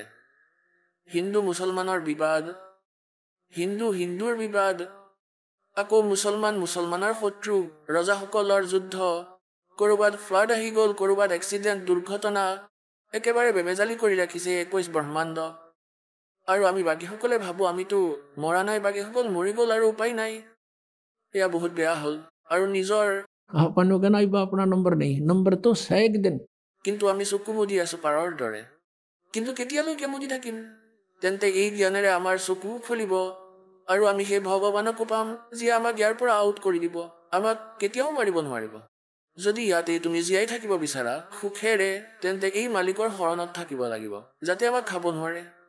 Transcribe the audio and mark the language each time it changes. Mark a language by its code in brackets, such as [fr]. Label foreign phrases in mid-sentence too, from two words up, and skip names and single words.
[as] হিন্দু মুছলমানৰ বিবাদ, হিন্দু হিন্দুৰ বিবাদ, আকৌ মুছলমান মুছলমানৰ শত্ৰু, ৰজাসকলৰ যুদ্ধ, কৰবাত ফ্লাড আহি গ'ল, কৰবাত এক্সিডেণ্ট, দুৰ্ঘটনা, একেবাৰে বেমেজালি কৰি ৰাখিছে 21 ব্ৰহ্মাণ্ড। আৰু আমি বাকীসকলে ভাবোঁ আমিতো মৰা নাই, বাকীসকল মৰি গ'ল আৰু উপায় নাই। এয়া বহুত বেয়া হ'ল। আৰু নিজৰ [hi] अपना नंबर नहीं, नंबर तो 100 दिन। [as] কিন্তু আমি চকু মুদি আছো পাৰৰ দৰে। কিন্তু কেতিয়ালৈকে মুদি থাকিম? তেন্তে এই জ্ঞানেৰে আমাৰ চকু খুলিব আৰু আমি সেই ভগৱানকো পাম, যিয়ে আমাক ইয়াৰ পৰা আউট কৰি দিব, আমাক কেতিয়াও মাৰিব নোৱাৰিব। যদি ইয়াতে তুমি জীয়াই থাকিব বিচাৰা সুখেৰে, তেন্তে এই মালিকৰ শৰণত থাকিব লাগিব, যাতে আমাক খাব নোৱাৰে।